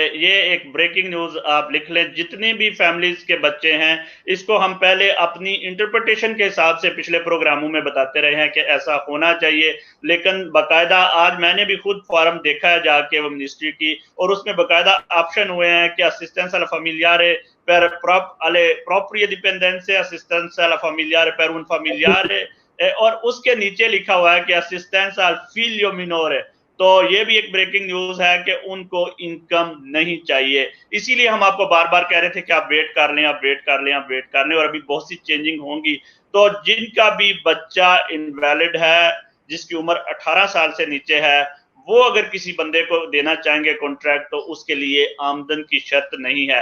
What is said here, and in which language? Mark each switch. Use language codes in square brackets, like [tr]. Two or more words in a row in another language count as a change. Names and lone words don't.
[hi] ये एक [en] breaking news [hi] आप लिख लें, जितनी भी फैमिलीज के बच्चे हैं इसको हम पहले अपनी इंटरप्रिटेशन के हिसाब से पिछले प्रोग्रामों में बताते रहे हैं कि ऐसा होना चाहिए, लेकिन बाकायदा आज मैंने भी खुद फॉर्म देखा है जाके वो मिनिस्ट्री की, और उसमें बाकायदा ऑप्शन हुए हैं कि [it] assistenza alla familiare per alle proprie dipendenze, assistenza alla familiare per un familiare, [hi] और उसके नीचे लिखा हुआ है कि [it] assistenza al figlio minore. [hi] तो ये भी एक [en] breaking news [hi] है कि उनको इनकम नहीं चाहिए। इसीलिए हम आपको बार बार कह रहे थे कि आप वेट कर लें, आप वेट कर लें, आप वेट कर लें, और अभी बहुत सी चेंजिंग होंगी। तो जिनका भी बच्चा इनवैलिड है, जिसकी उम्र 18 साल से नीचे है, वो अगर किसी बंदे को देना चाहेंगे कॉन्ट्रैक्ट तो उसके लिए आमदन की शर्त नहीं है।